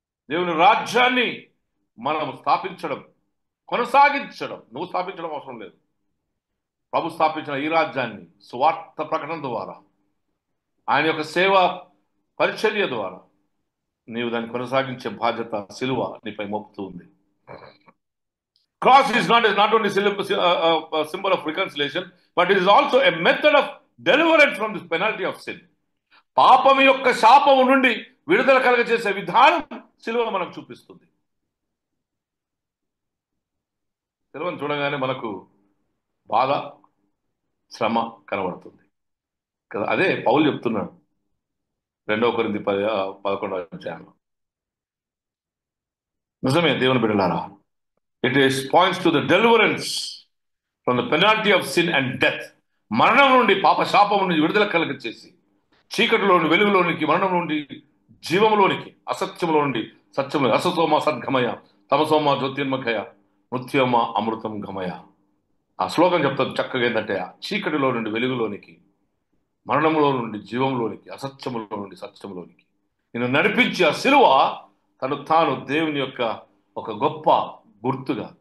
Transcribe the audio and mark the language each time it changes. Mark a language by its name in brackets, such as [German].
[Telugu] దేవుని రాజ్యాన్ని మనం స్థాపించడం, కొనసాగించడం. నువ్వు స్థాపించడం అవసరం లేదు. ప్రభు స్థాపించిన ఈ రాజ్యాన్ని సువార్త ప్రకటన ద్వారా, ఆయన యొక్క సేవా పరిచర్య ద్వారా నీవు దాన్ని కొనసాగించే బాధ్యత, సిలువ నీపై మోపుతూ ఉంది. [English] Cross is not only a symbol of reconciliation, but it is also a method of deliverance from this penalty of sin. [Telugu] పాపం యొక్క శాపము నుండి విడుదల కలగజేసే విధానం సిలువ మనకు చూపిస్తుంది. సిలువను చూడగానే మనకు బాధ, శ్రమ కనబడుతుంది కదా. అదే పౌలు చెప్తున్నాడు 2 కొరింథీ 11వ అధ్యాయంలో. నిజమే దేవుని బిడ్డలారా, [English] it points to the deliverance from the penalty of sin and death. [Telugu] మరణం నుండి, పాప శాపం నుండి విడుదల కలగచేసి, చీకటిలోని వెలుగులోనికి, మరణం నుండి జీవంలోనికి, అసత్యంలో నుండి సత్యంలో, [Sanskrit] అసతోమ సద్గమయ, తమసోమ జ్యోతిర్మఖయ, మృత్యోమ అమృతం గమయ. [Telugu] ఆ శ్లోకం చెప్తాను చక్కగా. ఏంటంటే చీకటిలో నుండి వెలుగులోనికి, మరణంలో నుండి జీవంలోనికి, అసత్యములో నుండి సత్యంలోనికి నేను నడిపించి, ఆ సిలువ తాను దేవుని యొక్క ఒక గొప్ప గుర్తుగా.